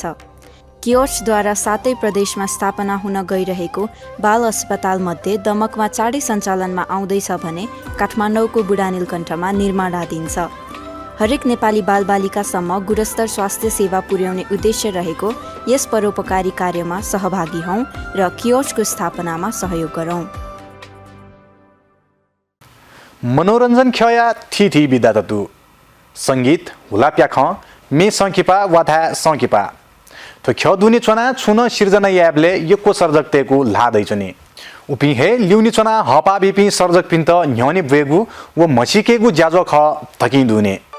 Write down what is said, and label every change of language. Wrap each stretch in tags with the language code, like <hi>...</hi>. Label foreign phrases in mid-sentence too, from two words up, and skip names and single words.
<ne>कियोर्सद्वारा 7 प्रदेशमा स्थापना हुन गइरहेको बाल अस्पताल मध्ये दमकमा चाँडै सञ्चालनमा आउँदैछ भने काठमाडौँको बुढानीलकण्ठमा निर्माणाधीन छ। हरेक नेपाली बालबालिकासम्म गुणस्तर स्वास्थ्य सेवा पुर्याउने उद्देश्य रहेको यस परोपकारी कार्यमा सहभागी हौँ र कियोर्सको स्थापनामा सहयोग गरौँ।</ne> <new>मनोरञ्जन खया थी बिदा ततु संगीत हुलाप्या ख मे संकिपा वाथा संकिपा तो ख्य दुनी चना छुन सिर्जना याबले यको सर्जकतेको लादै चनी उपि हे ल्युनी चना हपा बिपि सर्जक पिन्त न्यौनी वेगु व मछिकेगु ज्याजो ख तकि दुने</new>